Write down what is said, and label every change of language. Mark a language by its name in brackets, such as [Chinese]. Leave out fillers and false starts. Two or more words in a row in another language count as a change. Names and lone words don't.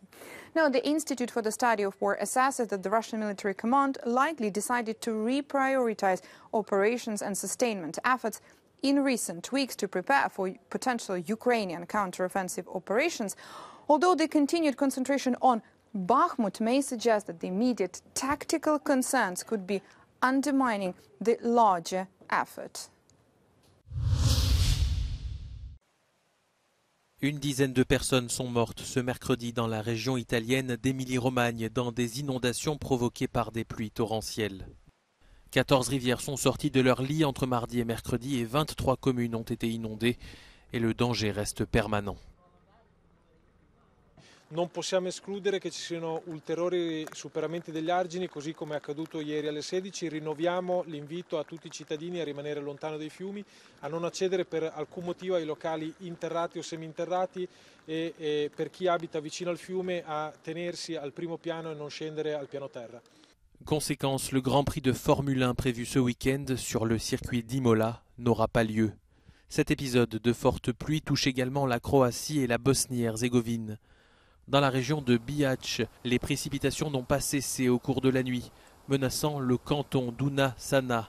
[English] Now, the Institute for the Study of War assesses that the Russian military command likely decided to reprioritize operations and sustainment efforts in recent weeks to prepare for potential Ukrainian counteroffensive operations, although the continued concentration on Bakhmut may suggest that the immediate tactical concerns could be undermining the larger effort. [French] Une dizaine de personnes sont mortes ce mercredi dans la région italienne d'Émilie-Romagne dans des inondations provoquées par des pluies torrentielles. 14 rivières sont sorties de leur lit entre mardi et mercredi et 23 communes ont été inondées et le danger reste permanent. [Italian] Non possiamo escludere che ci siano ulteriori superamenti degli argini, così come è accaduto ieri alle 16. Rinnoviamo l'invito a tutti i cittadini a rimanere lontano dai fiumi, a non accedere per alcun motivo ai locali interrati o seminterrati e per chi abita vicino al fiume a tenersi al primo piano e non scendere al piano terra. [French] Conséquence, le Grand Prix de Formule 1 prévu ce week-end sur le circuit d'Imola n'aura pas lieu. Cet épisode de fortes pluies touche également la Croatie et la Bosnie-Herzégovine. Dans la région de Bihać, les précipitations n'ont pas cessé au cours de la nuit, menaçant le canton d'Una-Sana.